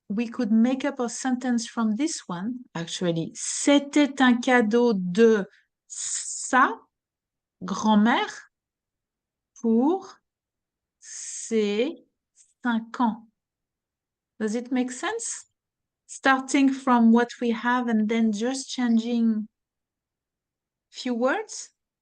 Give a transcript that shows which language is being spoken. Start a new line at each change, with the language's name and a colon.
English: could make up a sentence from this one, actually.
French: C'était un cadeau de sa grand-mère pour ses 5 ans.
English: Does it make sense? Starting from what we have and then just changing few words.